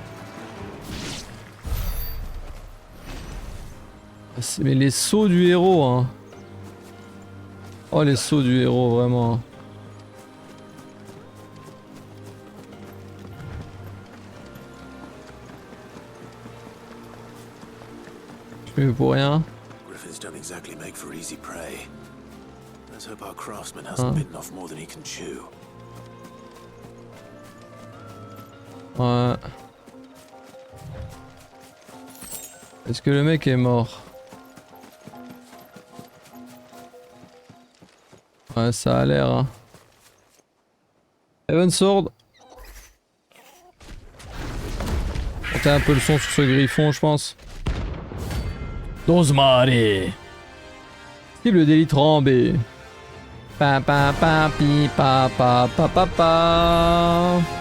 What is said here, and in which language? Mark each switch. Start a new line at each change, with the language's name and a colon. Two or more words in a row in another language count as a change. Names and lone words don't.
French: Mais les sauts du héros hein. Oh les sauts du héros vraiment. Je suis pour rien.
English: Griffins don't exactly make for easy prey. Let's hope our craftsman hasn't bitten off more than he can chew.
French: Ouais. Est-ce que le mec est mort? Ouais, ça a l'air. Hein. Heaven Sword. Monter un peu le son sur ce griffon, je pense. Dozmare. Cible d'élite rambé. Pa pa pa pi pa pa pa pa pa.